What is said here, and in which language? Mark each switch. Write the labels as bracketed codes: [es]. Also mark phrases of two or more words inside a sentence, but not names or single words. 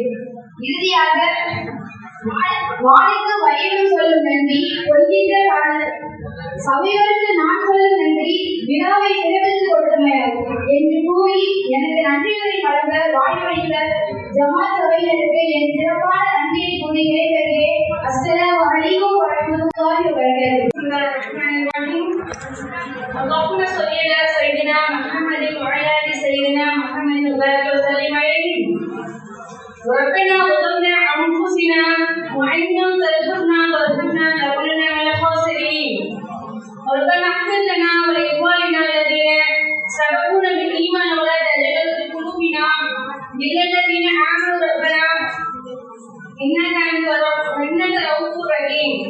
[ta] இறுதியாக வாழைக்கு வயலும் சொல்லும் நன்றி கொள்கின்ற சபையோருக்கு நான் சொல்லும் நன்றி விழாவை சிறப்பித்துக் கொடுத்தமையாகும் என்று கூறி எனக்கு நன்றிகளை வழங்க வாய்ப்பளித்த ஜமாத் சபையினருக்கு என் சிறப்பான நன்றியை கூறி விடைபெறுகிறேன். [ar] السلام عليكم ورحمة الله وبركاته. اللهم صل على سيدنا محمد وعلى ال سيدنا محمد وبارك وسلم عليه. ربنا ظلمنا انفسنا وان لم تغفر لنا وترحمنا لنكونن من الخاسرين. ربنا اغفر لنا ولاخواننا الذين سبقونا بالايمان ولا تجعل في قلوبنا غلا للذين امنوا ربنا انك انت رؤوف رحيم.